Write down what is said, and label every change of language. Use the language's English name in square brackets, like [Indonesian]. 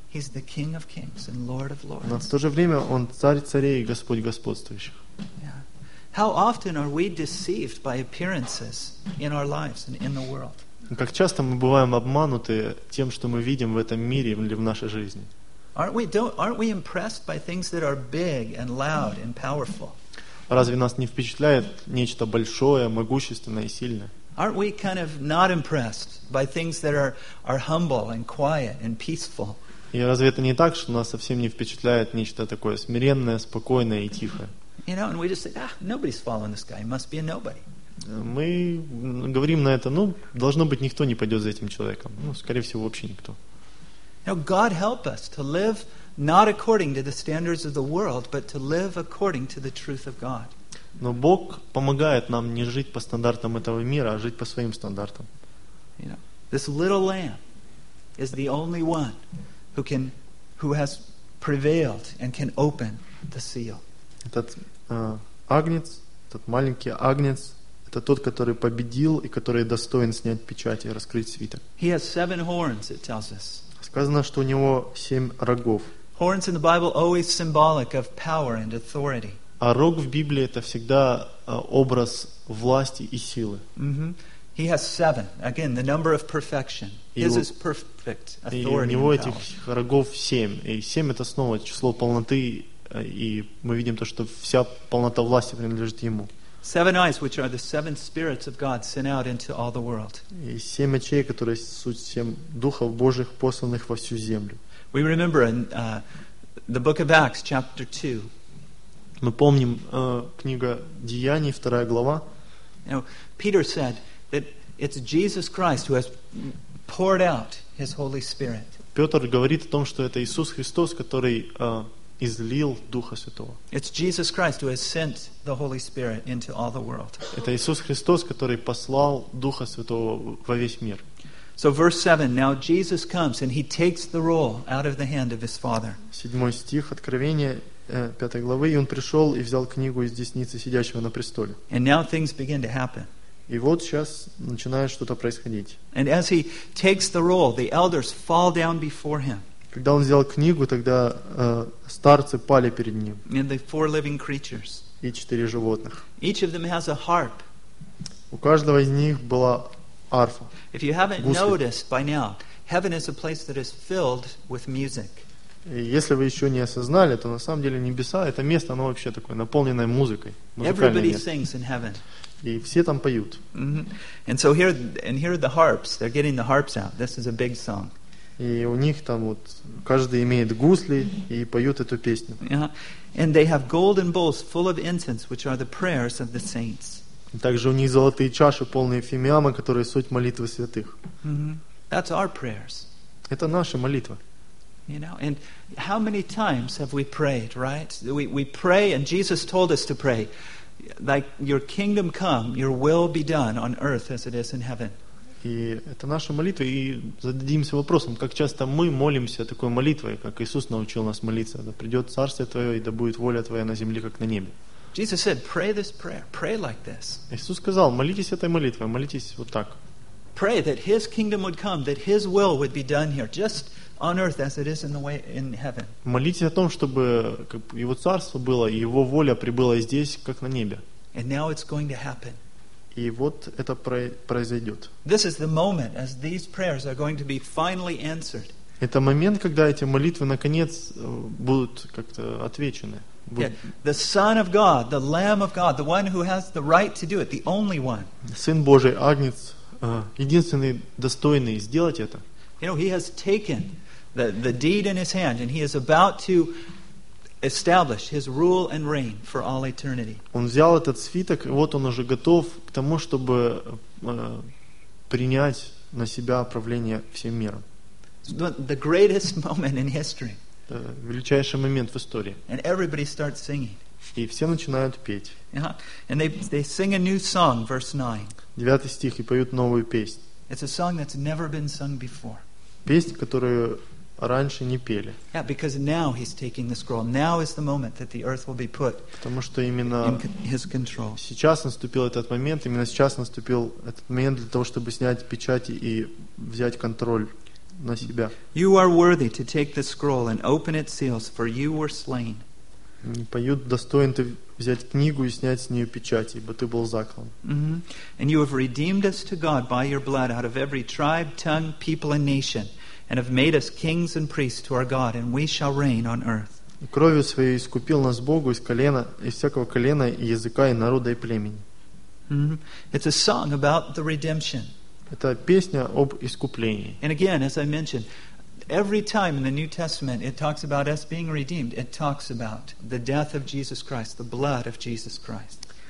[English] He's the King of Kings and Lord of Lords. [Russian] Но в то же время он царь царей и Господь господствующих. [English] How often are we deceived by appearances in our lives and in the world? [Russian] Как часто мы бываем обмануты тем, что мы видим в этом мире или в нашей жизни? [English] Aren't we impressed by things that are big and loud and powerful? [Russian] Разве нас не впечатляет нечто большое, могущественное и сильное? [English] Aren't we kind of not impressed by things that are humble and quiet and peaceful? [Russian] И разве это не так, что нас совсем не впечатляет нечто такое смиренное, спокойное и тихое? [English] You know, and we just say, ah, nobody's following this guy. He must be a nobody. [Russian] Мы говорим на это, ну, должно быть, никто не пойдет за этим человеком. Ну, скорее всего, вообще никто. [English] Now, God help us to live not according to the standards of the world, but to live according to the truth of God. [Russian] Но Бог помогает нам не жить по стандартам этого мира, а жить по своим стандартам. [English] You know, this little lamb is the only one who has prevailed and can open the seal. [Russian] Этот агнец, этот маленький агнец, это тот, который победил и который достоин снять печать и раскрыть свиток. [English] He has seven horns, it tells us. [Russian] Сказано, что у него семь рогов. [English] Horns in the Bible always symbolic of power and authority. [Russian] А рог в Библии это всегда образ власти и силы. [English] Mm-hmm. He has seven. Again, the number of perfection. His is perfect authority. [Russian] И у него этих рогов семь. И семь это снова число полноты. И мы видим то, что вся полнота власти принадлежит ему. [English] Seven eyes, which are the seven spirits of God, sent out into all the world. [Russian] И семь очей, которые суть семь духов Божьих, посланных во всю землю. [English] We remember in the book of Acts, chapter 2. [Russian] Мы помним книга Деяний, вторая глава. [English] You know, Peter said that it's Jesus Christ who has poured out His Holy Spirit. [Russian] Петр говорит о том, что это Иисус Христос, который излил Духа Святого. [English] It's Jesus Christ who has sent the Holy Spirit into all the world. [Russian] Это Иисус Христос, который послал Духа Святого во весь мир. [English] So verse 7, now Jesus comes and He takes the roll out of the hand of His Father. [Russian] Седьмой стих Откровения, 5 главы, и Он пришел и взял книгу из десницы сидящего на престоле. [English] And now things begin to happen. [Russian] И вот сейчас начинает что-то происходить. [English] And as He takes the roll, the elders fall down before Him. [Russian] Когда Он взял книгу, тогда старцы пали перед Ним. [English] And the four living creatures. [Russian] И четыре животных. [English] Each of them has a harp. [Russian] У каждого из них была арфа. [English] If you haven't noticed by now, heaven is a place that is filled with music. [Russian] И если вы еще не осознали, то на самом деле небеса, это место, оно вообще такое, наполненное музыкой. [English] Everybody sings in heaven. [Russian] И все там поют. [English] Mm-hmm. And so here are the harps. They're getting the harps out. This is a big song. [Russian] И у них там вот каждый имеет гусли и поют эту песню. [English] Yeah. And they have golden bowls full of incense, which are the prayers of the saints. [Russian] Также у них золотые чаши, полные фимиама, которые суть молитвы святых. [English] Mm-hmm. That's our prayers. [Russian] Это наша молитва. [English] You know, and how many times have we prayed, right? We pray, and Jesus told us to pray, like your kingdom come, your will be done on earth as it is in heaven. [Russian] И это наша молитва, и зададимся вопросом, как часто мы молимся такой молитвой, как Иисус научил нас молиться, да придет Царствие Твое, и да будет воля Твоя на земле, как на небе. [English] Jesus said, pray this prayer. Pray like this. [Russian] Иисус сказал, молитесь этой молитвой, молитесь вот так. [English] Pray that His kingdom would come, that His will would be done here, just on earth as it is in the way in heaven. [Russian] Молитесь о том, чтобы Его царство было и Его воля прибыла здесь, как на небе. [English] And now it's going to happen. [Russian] И вот это произойдет. [English] This is the moment as these prayers are going to be finally answered. [Russian] Это момент, когда эти молитвы наконец будут как-то отвечены. [English] The Son of God, the Lamb of God, the one who has the right to do it, the only one. [Russian] Сын Божий, Агнец, единственный достойный сделать это. [English] You know, He has taken the deed in His hand, and He is about to establish His rule and reign for all eternity. [Russian] Он взял этот свиток, и вот он уже готов к тому, чтобы принять на себя правление всем миром. [English] The greatest moment in history. [Russian] Величайший момент в истории. [English] And everybody starts singing. [Russian] И все начинают петь. [English] Uh-huh. And they sing a new song, verse 9. [Russian] Девятый стих, и поют новую песнь. [English] It's a song that's never been sung before. [Russian] Песнь, которую раньше не пели. [English] Yeah, because now he's taking the scroll. Now is the moment that the earth will be put. [Russian] Потому что именно [English] his control. [Russian] Сейчас наступил этот момент. Именно сейчас наступил этот момент для того, чтобы снять печати и взять контроль. [English] You are worthy to take the scroll and open its seals, for you were slain. [Russian] Поют, достоин ты взять книгу и снять с нее печать, ибо ты был заклан. [English] And you have redeemed us to God by your blood out of every tribe, tongue, people, and nation, and have made us kings and priests to our God, and we shall reign on earth. [Russian] Кровью своей искупил нас Богу из колена, из всякого колена и языка и народа и племени. [English] It's a song about the redemption. [Russian] Это песня об искуплении. [English] And again, as I mentioned, every time in the New Testament it talks about us being redeemed, it talks about the death of Jesus Christ, the blood of Jesus Christ.